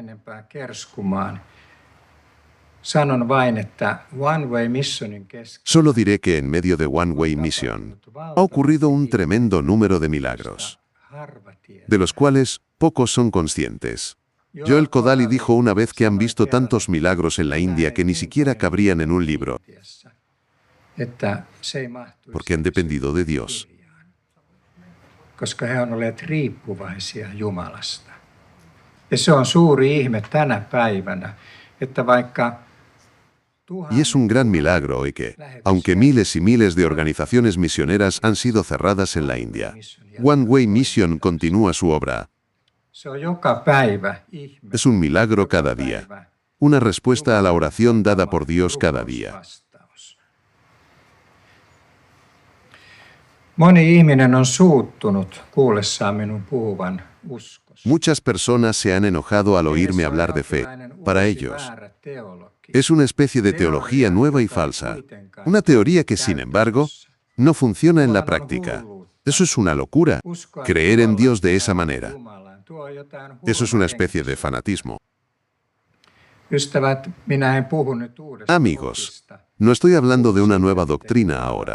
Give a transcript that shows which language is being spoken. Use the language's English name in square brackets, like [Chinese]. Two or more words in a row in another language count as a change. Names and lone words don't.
[Spanish] Solo diré que en medio de One Way Mission ha ocurrido un tremendo número de milagros, de los cuales pocos son conscientes. Joel Kodali dijo una vez que han visto tantos milagros en la India que ni siquiera cabrían en un libro, porque han dependido de Dios. [Finnish] Koska he on olleet riippuvaisia Jumalasta. Ja se on suuri ihme tänä päivänä, että vaikka [Spanish] Y es un gran milagro hoy que, aunque miles y miles de organizaciones misioneras han sido cerradas en la India, One Way Mission continúa su obra. Es un milagro cada día, una respuesta a la oración dada por Dios cada día. [Finnish] Moni ihminen on suuttunut kuullessaan minun puhuvan uskosta. [Spanish] Muchas personas se han enojado al oírme hablar de fe. Para ellos, es una especie de teología nueva y falsa. Una teoría que, sin embargo, no funciona en la práctica. Eso es una locura, creer en Dios de esa manera. Eso es una especie de fanatismo. Amigos, no estoy hablando de una nueva doctrina ahora.